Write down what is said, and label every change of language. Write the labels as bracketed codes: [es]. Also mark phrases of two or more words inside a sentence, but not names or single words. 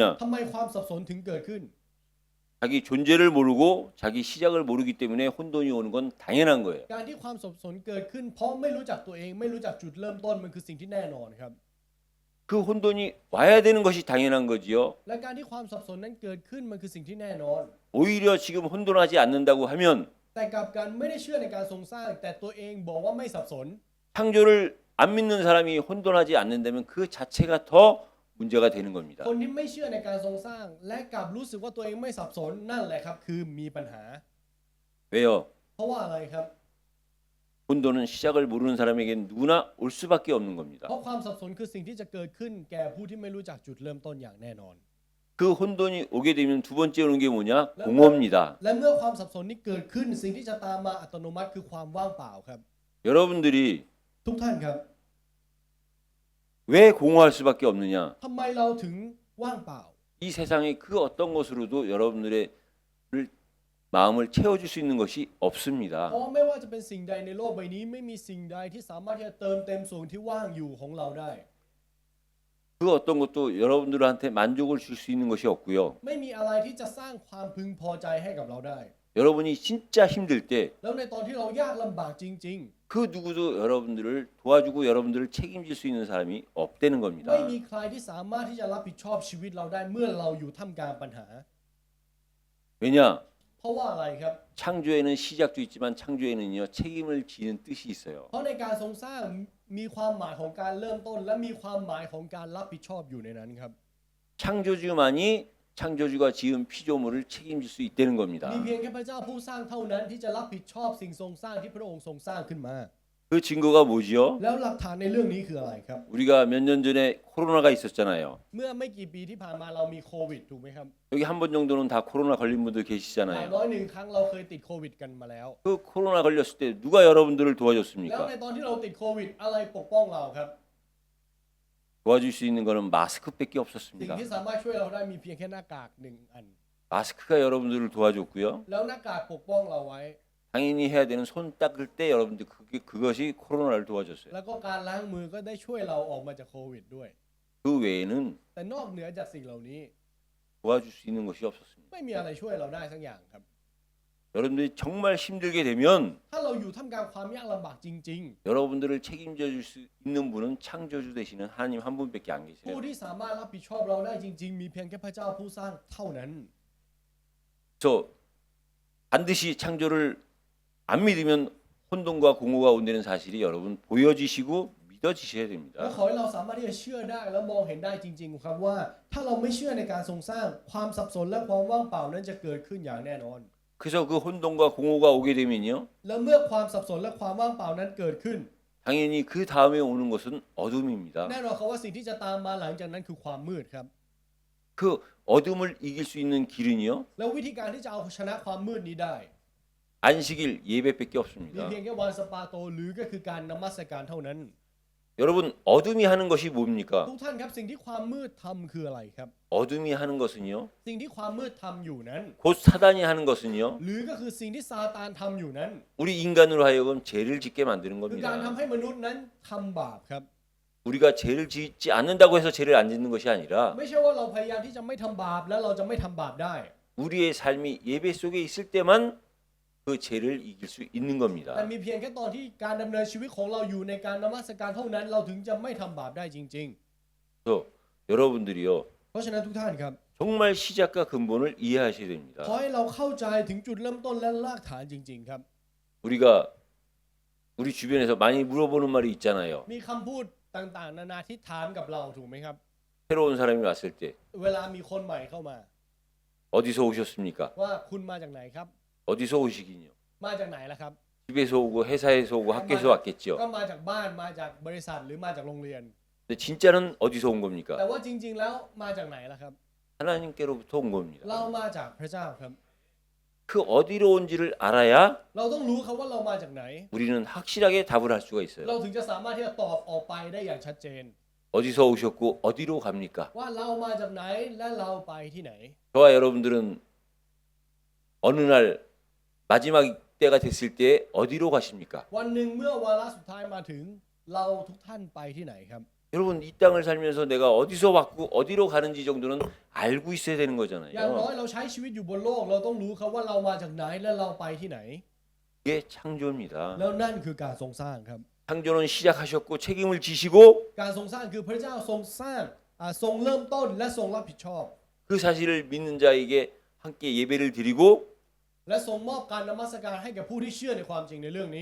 [th] ทำไมความสับสนถึงเกิดขึ้น [ko] 자기 존재를 모르고 자기 시작을 모르기 때문에 혼돈이 오는 건 당연한 거예요. [th] การที่ความสับสนเกิดขึ้น เพราะไม่รู้จักตัวเองไม่รู้จักจุดเริ่มต้นมันคือสิ่งที่แน่นอนครับ [ko] 그 혼돈이 와야 되는 것이 당연한 거지요. [th] และการที่ความสับสนนั้นเกิดขึ้นมันคือสิ่งที่แน่นอน [ko] 오히려 지금 혼돈하지 않는다고 하면 [th] แต่กลับกันไม่ได้เชื่อในการทรงสร้าง แต่ตัวเองบอกว่าไม่สับสน [ko] 창조를 안 믿는 사람이 혼돈하지 않는다면 그 자체가 더 문제가 되는 겁니다. [th] คนที่ไม่เชื่อในการทรงสร้าง และกลับรู้สึกว่าตัวเองไม่สับสนนั่นแหละครับคือมีปัญหา [ko] 왜요? [th] เพราะว่าอะไรครับ [ko] 혼돈은 시작을 모르는 사람에게 누구나 올 수밖에 없는 겁니다. [th] เพราะความสับสนคือสิ่งที่จะเกิดขึ้นแก่ผู้ที่ไม่รู้จักจุดเริ่มต้นอย่างแน่นอน [ko] 그 혼돈이 오게 되면 두 번째 오는 게 뭐냐? 공허입니다. [th] และเมื่อความสับสนนี้เกิดขึ้นสิ่งที่จะตามมาอัตโนมัติคือความว่างเปล่าครับ [ko] 여러분들이 [th] ทุกท่านครับ [ko] 왜 공허할 수밖에 없느냐? [th] ทำไมเราถึงว่างเปล่า [ko] 이 세상의 그 어떤 것으로도 여러분들의 마음을 채워줄 수 있는 것이 [th] เพ [ko] 없습니다. [th] ราะไม่ว่าจะเป็นสิ่งใดในโลกใบนี้ไม่มีสิ่งใดที่สามารถที่จะเติมเต็มส่วนที่ว่างอยู่ของเราได้ [ko] 그 어떤 것도 여러분들한테 만족을 줄 수 있는 것이 없고요. [th] ไม่มีอะไรที่จะสร้างความพึงพอใจให้กับเราได้ [ko] 여러분이 진짜 힘들 때 그 [th] แล้วในตอนที่เรายากลำบากจริง [ko] 누구도 여러분들을 도와주고 여러분들을 책임질 수 있는 사람이 없다는 [th] ๆ [ko] 겁니다. [th] ไม่มีใครที่สามารถที่จะรับผิดชอบชีวิตเราได้เมื่อเราอยู่ท่ามกลางปัญหา [ko] 왜냐? [th] เพราะว่าอะไรครับ [ko] 창조에는 시작도 있지만 창조에는요 책임을 지는 뜻이 있어요. [th] เพราะในการทรงสร้างมีความหมายของการเริ่มต้น และมีความหมายของการรับผิดชอบอยู่ในนั้นครับ [ko] 창조주만이 창조주가 지은 피조물을 책임질 수 있다는 겁니다. [th] มีเพียงแค่พระเจ้าผู้สร้างเท่านั้นที่จะรับผิดชอบสิ่งทรงสร้างที่พระองค์ทรงสร้างขึ้นมา [ko] 그 증거가 뭐지요? [th] แล้วหลักฐานในเรื่องนี้คืออะไรครับ [ko] 우리가 몇 년 전에 코로나가 있었잖아요. [th] เมื่อไม่กี่ปีที่ผ่านมาเรามีโควิดถูกไหมครับ [ko] 여기 한 번 정도는 다 코로나 걸린 분들 [th] อย่าง [ko] 계시잖아요. [th] น้อยหนึ่งครั้งเราเคยติดโควิดกันมาแล้ว [ko] 그 코로나 걸렸을 때 누가 여러분들을 [th] แล้ว [ko] 도와줬습니까? [th] ในตอนที่เราติดโควิดอะไรปกป้องเราครับ [ko] 도와줄 수 있는 거는 마스크밖에 [th] สิ่ง [ko] 없었습니다. [th] ที่สามารถช่วยเราได้มีเพียงแค่หน้ากากหนึ่งอัน [ko] 마스크가 여러분들을 도와줬고요. [th] แล้วหน้ากากปกป้องเราไว้ [ko] 당연히 해야 되는 손 닦을 때 여러분들 그것이 코로나를 도와줬어요. [th] แล้วก็การล้างมือก็ได้ช่วยเราออกมาจากโควิดด้วย [ko] 그 외에는 [th] แต่นอกเหนือจากสิ่งเหล่านี้ [ko] 도와줄 수 있는 것이 없었습니다. [th] ไม่มีอะไรช่วยเราได้สักอย่างครับ [ko] 여러분들이 정말 힘들게 되면 [th] ถ้าเราอยู่ท่ามกลางความยากลำบากจริง [ko] 여러분들을 책임져 줄 수 있는 분은 창조주 되시는 하나님 한 분밖에 안 [th] ๆ [ko] 계세요. [th] ผู้ที่สามารถรับผิดชอบเราได้จริง ๆ มีเพียงแค่พระเจ้าผู้สร้างเท่านั้น [ko] 그래서 반드시 창조를 안 믿으면 혼돈과 공허가 온다는 사실이 여러분 보여지시고 믿어지셔야 [th] และ [ko] 됩니다. [th] ขอให้เราสามารถที่จะเชื่อได้และมองเห็นได้จริงๆครับว่า ถ้าเราไม่เชื่อในการทรงสร้างความสับสนและความว่างเปล่านั้นจะเกิดขึ้นอย่างแน่นอน [ko] 그래서 그 혼돈과 공허가 오게 되면요. [th] แล้วเมื่อความสับสนและความว่างเปล่านั้นเกิดขึ้น [ko] 당연히 그 다음에 오는 것은 어둠입니다. [th] แน่นอนครับว่าสิ่งที่จะตามมาหลังจากนั้นคือความมืดครับ [ko] 그 어둠을 이길 수 있는 길은요. [th] แล้ววิธีการที่จะเอาชนะความมืดนี้ได้ [ko] 안식일 예배밖에 [th] มี [ko] 없습니다. [th] เพียงแค่วันสปาโตหรือก็คือการนมัสการเท่านั้น [ko] 여러분 어둠이 하는 것이 뭡니까? [th] ทุกท่านครับสิ่งที่ความมืดทำคืออะไรครับ [ko] 어둠이 하는 것은요. [th] สิ่งที่ความมืดทำอยู่นั้น [ko] 곧 사단이 하는 것은요. [th] หรือก็คือสิ่งที่ซาตานทำอยู่นั้น [ko] 우리 인간으로 하여금 죄를 짓게 만드는 [th] คือการทำ [ko] 겁니다. [th] ให้มนุษย์นั้นทำบาปครับ [ko] 우리가 죄를 짓지 않는다고 해서 죄를 안 짓는 것이 아니라 [th] ไม่ใช่ว่าเราพยายามที่จะไม่ทำบาปแล้วเราจะไม่ทำบาปได้ [ko] 우리의 삶이 예배 속에 있을 때만 그 죄를 이길 수 있는 [th] แต่ [ko] 겁니다. [th] มีเพียงแค่ตอนที่การดำเนินชีวิตของเราอยู่ในการนมัสการเท่านั้น เราถึงจะไม่ทำบาปได้จริง [ko] 또 여러분들이요 [th] ๆ เพราะฉะนั้นทุกท่านครับ [ko] 정말 시작과 근본을 이해하셔야 [th] ขอ [ko] 됩니다. [th] ให้เราเข้าใจถึงจุดเริ่มต้นและรากฐานจริง ๆ ครับ [ko] 우리가 우리 주변에서 많이 물어보는 말이 있잖아요. [th] มีคำพูดต่างๆ นานาที่ถามกับเราถูกไหมครับ [ko] 새로운 사람이 왔을 때 [th] เวลามีคนใหม่เข้ามา [ko] 어디서 오셨습니까? [th] ว่าคุณมาจากไหนครับ [ko] 어디서 오시긴요? [th] มาจากไหนล่ะครับ [ko] 집에서 오고 회사에서 오고 학교에서 왔겠죠. [th] ก็มาจากบ้านมาจากบริษัทหรือมาจากโรงเรียน [ko] 근데 진짜는 어디서 온 [th] แต่ [ko] 겁니까? [th] ว่าจริง ๆ แล้วมาจากไหนล่ะครับ [ko] 하나님께로부터 온 [th] เรา [ko] 겁니다. [th] มาจากพระเจ้าครับ [ko] 그 어디로 온지를 알아야 [th] เราต้องรู้ครับว่าเรามาจากไหน [ko] 우리는 확실하게 답을 할 수가 [th] เรา [ko] 있어요. [th] ถึงจะสามารถที่จะตอบออกไปได้อย่างชัดเจน [ko] 어디서 오셨고 어디로 갑니까? [th] ว่าเรามาจากไหนและเราไปที่ไหน [ko] 저와 여러분들은 어느 날 마지막 때가 됐을 때 어디로 가십니까? [th] วันหนึ่งเมื่อวาระสุดท้ายมาถึงเราทุกท่านไปที่ไหนครับ [ko] 여러분 이 땅을 살면서 내가 어디서 왔고 어디로 가는지 정도는 알고 있어야 되는 [th] อย่างน้อย [ko] 거잖아요. [th] เราใช้ชีวิตอยู่บนโลก เราต้องรู้ครับว่าเรามาจากไหนและเราไปที่ไหน [ko] 이게 창조입니다. [th] แล้วนั่นคือการทรงสร้างครับ [ko] 창조는 시작하셨고 책임을 지시고 [th] การทรงสร้างคือพระเจ้าทรงสร้างทรงเริ่มต้นและทรงรับผิดชอบ [ko] 그 사실을 믿는 자에게 함께 예배를 드리고 [th] และทรงมอบการนมัสการให้แก่ผู้ที่เชื่อในความจริงในเรื่องนี้